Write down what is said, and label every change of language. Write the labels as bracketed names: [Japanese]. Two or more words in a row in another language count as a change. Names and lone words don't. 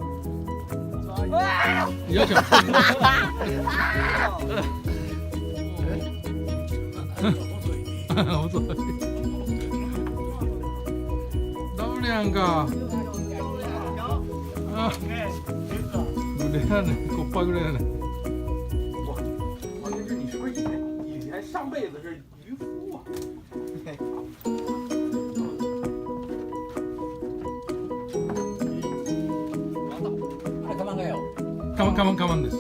[Japanese] よいしょ。遅い。ダブルやんか。あ、グレやね、コッパグレやね。 [Chinese] 关键是你是不是以前上辈子是渔夫啊？ [Japanese] カマンです。